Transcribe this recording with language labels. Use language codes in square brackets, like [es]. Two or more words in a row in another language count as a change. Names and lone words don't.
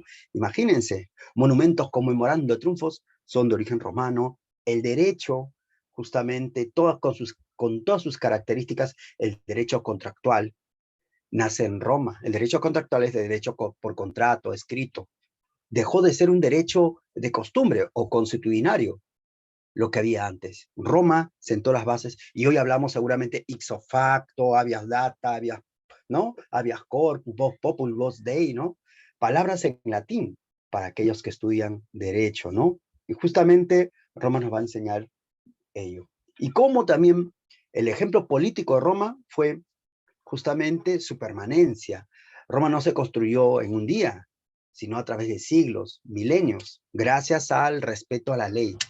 [es] Imagínense, monumentos conmemorando triunfos son de origen romano, el derecho, justamente, con todas sus características, el derecho contractual nace en Roma. El derecho contractual es de derecho por contrato, escrito. Dejó de ser un derecho de costumbre o consuetudinario, lo que había antes. Roma sentó las bases y hoy hablamos seguramente [la] ipso facto, habeas data, [es] ¿no? [la] Habeas corpus, vos populi, vos dei, [es] ¿no? Palabras en latín para aquellos que estudian derecho, ¿no? Y justamente Roma nos va a enseñar ello. Y cómo también el ejemplo político de Roma fue justamente su permanencia. Roma no se construyó en un día, sino a través de siglos, milenios, gracias al respeto a la ley.